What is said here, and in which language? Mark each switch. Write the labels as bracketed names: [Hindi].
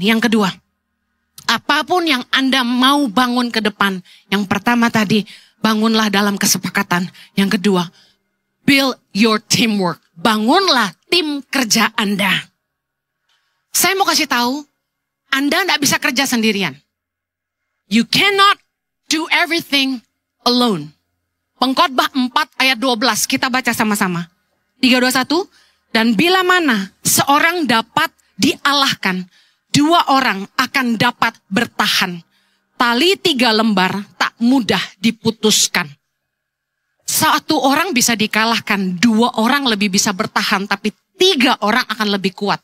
[Indonesian] Yang kedua, apapun yang Anda mau bangun ke depan. Yang pertama tadi, bangunlah dalam kesepakatan. Yang kedua, [English] build your teamwork. [Indonesian] Bangunlah tim kerja Anda. Saya mau kasih tahu, Anda tidak bisa kerja sendirian. [English] You cannot do everything alone. [Indonesian] Pengkhotbah 4 ayat 12, kita baca sama-sama. 3, 2, 1. Dan bila mana seorang dapat dialahkan, 2 orang akan dapat bertahan. Tali 3 lembar tak mudah diputuskan. 1 orang bisa dikalahkan, 2 orang lebih bisa bertahan, tapi 3 orang akan lebih kuat.